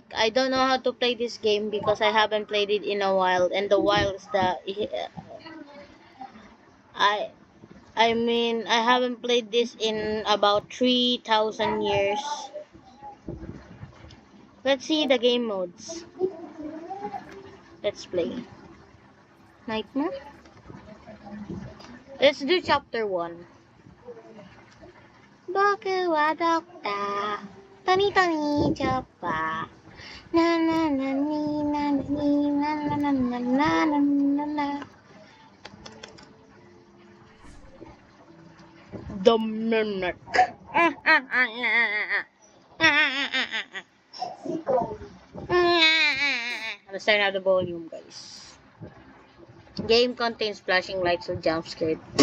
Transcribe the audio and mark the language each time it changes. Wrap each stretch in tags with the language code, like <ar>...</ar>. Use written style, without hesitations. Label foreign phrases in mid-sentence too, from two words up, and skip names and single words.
<en>I don't know how to play this game because I haven't played it in a while, and the while is I I mean I haven't played this in about 3,000 years. Let's see the game modes. Let's play. Nightmare? Let's do chapter 1. Bakit wadak ta? Tani tani chapa. Na na na ni na ni na na na na na na na. The Mimic. Let's turn out the volume, guys. Game contains flashing lights, so jump scared.</en>